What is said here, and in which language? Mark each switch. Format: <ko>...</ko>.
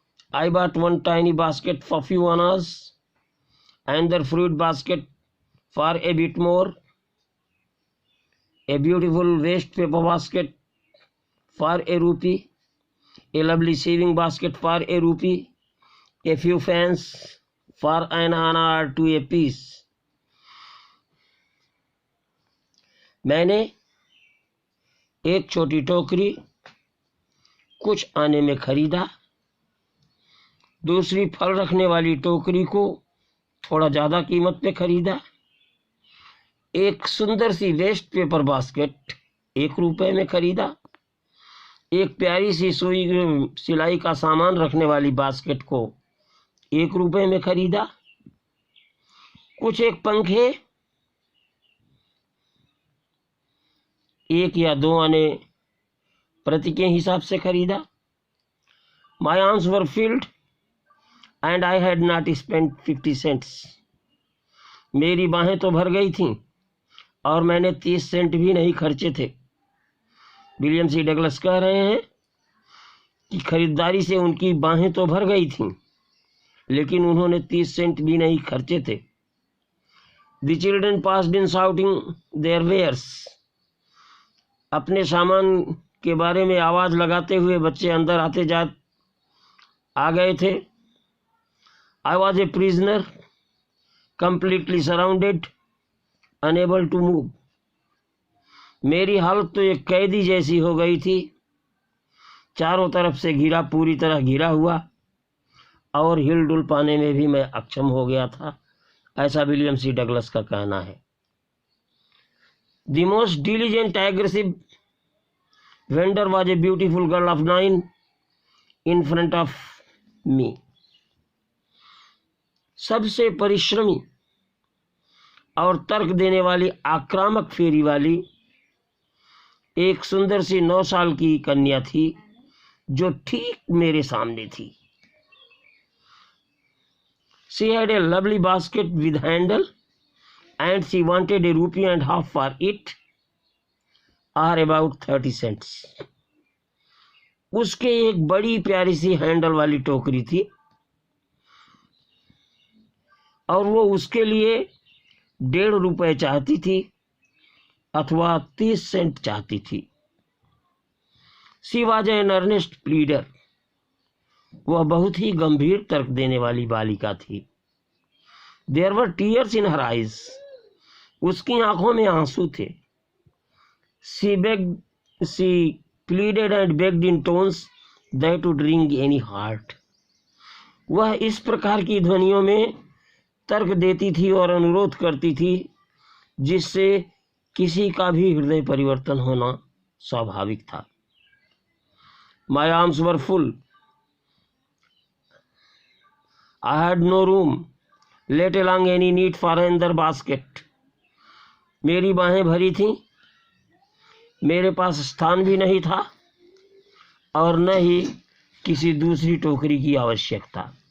<en>I bought one tiny basket for few annas, another fruit basket for a bit more, a beautiful waste paper basket for a rupee, a lovely shaving basket for a rupee, a few fans for an anna or two a piece.</en> <hi>मैंने एक छोटी टोकरी कुछ आने में खरीदा, दूसरी फल रखने वाली टोकरी को थोड़ा ज़्यादा कीमत पे खरीदा, एक सुंदर सी वेस्ट पेपर बास्केट 1 रुपए में खरीदा, एक प्यारी सी सुई सिलाई का सामान रखने वाली बास्केट को 1 रुपए में खरीदा, कुछ एक पंखे 1 या 2 आने प्रति के हिसाब से खरीदा.</hi> <en>My arms were filled and I had not spent 50 cents.</en> <hi>मेरी बाहें तो भर गई थीं और मैंने 30 सेंट भी नहीं खर्चे थे. विलियम सी डगलस कह रहे हैं कि खरीदारी से उनकी बाहें तो भर गई थीं, लेकिन उन्होंने 30 सेंट भी नहीं खर्चे थे.</hi> <en>The children passed in shouting their wares.</en> <hi>अपने सामान के बारे में आवाज़ लगाते हुए बच्चे अंदर आ गए थे.</hi> <en>I was a prisoner, completely surrounded, unable to move.</en> <hi>मेरी हालत तो एक कैदी जैसी हो गई थी, चारों तरफ से पूरी तरह घिरा हुआ, और हिलडुल पाने में भी मैं अक्षम हो गया था. ऐसा विलियम सी डगलस का कहना है.</hi> <en>The most diligent, aggressive vendor was a beautiful girl of 9 in front of me.</en> <hi>सबसे परिश्रमी और तर्क देने वाली आक्रामक फेरी वाली एक सुंदर सी 9 साल की कन्या थी जो ठीक मेरे सामने थी.</hi> <en>She had a lovely basket with handle and she wanted a rupee and half for it, or about 30 cents.</en> <hi>उसके एक बड़ी प्यारी सी हैंडल वाली टोकरी थी और वो उसके लिए 1.5 रुपए चाहती थी अथवा 30 सेंट चाहती थी.</hi> <en>She was an earnest pleader.</en> <hi>वह बहुत ही गंभीर तर्क देने वाली बालिका थी.</hi> <en>There were tears in her eyes.</en> <hi>उसकी आंखों में आंसू थे.</hi> <en>She pleaded and begged in tones that would wring any heart.</en> <hi>वह इस प्रकार की ध्वनियों में तर्क देती थी और अनुरोध करती थी जिससे किसी का भी हृदय परिवर्तन होना स्वाभाविक था.</hi> <en>My arms were full. I had no room, let alone any need for another basket.</en> <hi>मेरी बाहें भरी थीं, मेरे पास स्थान भी नहीं था और न ही किसी दूसरी टोकरी की आवश्यकता.</hi>